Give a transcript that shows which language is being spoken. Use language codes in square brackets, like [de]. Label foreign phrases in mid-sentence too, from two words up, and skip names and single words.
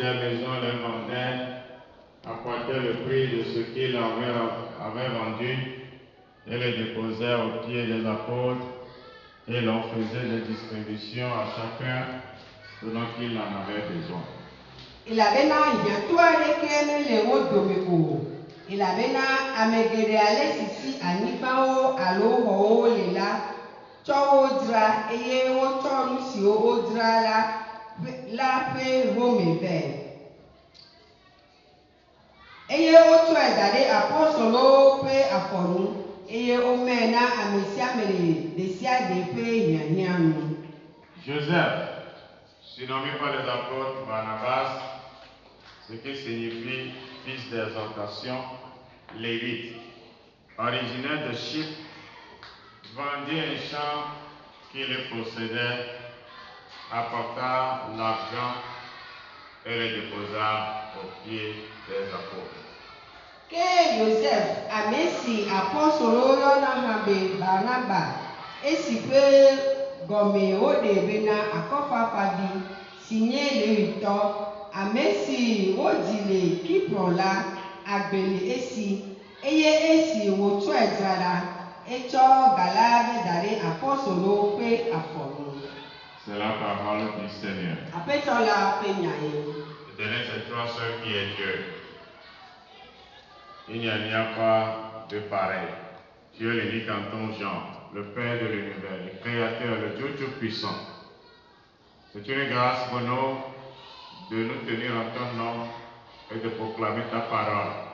[fr] maisons les vendaient, apportaient le prix de ce qu'ils avaient vendu et le déposaient aux pieds des apôtres, et l'on faisait des distributions à chacun selon qu'il en avait besoin. [ee] elabena ame geɖe ale sisi anyigbawo alo xɔwo le tsɔ wo dzra eye wotsɔ nu siwo wodzra la ƒe home vɛ. Eye wotsɔe da ɖe apɔstɔlwo ƒe afɔnu eye womee na ame sia ame ɖe sia ɖe ƒe hiahiã nu. [fr] Joseph, surnommé par les apôtres Barnabas, ce qui signifie fils d'exhortation, Lévite, originaire de Chypre, vendit un champ qu'il possédait, apporta l'argent et le déposa aux pieds des apôtres. [ee] Ke Joseph, ame si apɔstɔlwo yɔna hã be Barnaba, esi ƒe gɔme woɖe bena akɔfafavi si nye Levitɔ, ame si wodzi le Kipro la, agbe le esi, eye esi wotsɔe dzra ɖa, etsɔ ga la vɛ da ɖe apɔstɔlwo ƒe afɔnu. [fr] C'est la parole du Seigneur. [ee] Aƒetɔ la ƒe nya ye. [fr] Éternel, c'est toi seul qui es Dieu. Il n'y a pas de pareil. Tu es l'unique en ton genre, le Père de l'univers, le Créateur, le Dieu Tout-Puissant. C'est une grâce pour nous de nous tenir en ton nom et de proclamer ta parole.